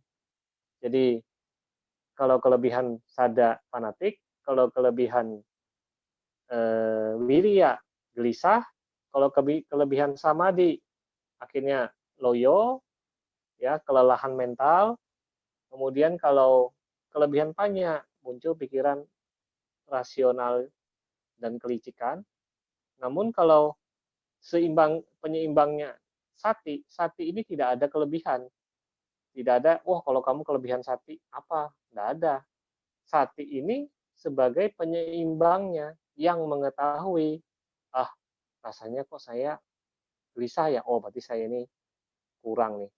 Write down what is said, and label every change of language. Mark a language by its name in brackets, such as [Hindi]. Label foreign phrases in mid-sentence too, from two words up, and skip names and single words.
[Indonesian] Jadi, kalau kelebihan sada fanatik, kalau kelebihan wirya gelisah, kalau kelebihan samadhi akhirnya loyo, ya kelelahan mental. Kemudian kalau kelebihan panya muncul pikiran rasional dan kelicikan. Namun kalau penyeimbangnya sati, sati ini tidak ada kelebihan. Tidak ada, wah kalau kamu kelebihan sati apa? Tidak ada. Sati ini sebagai penyeimbangnya yang mengetahui, ah rasanya kok saya gelisah ya, oh berarti saya ini kurang nih.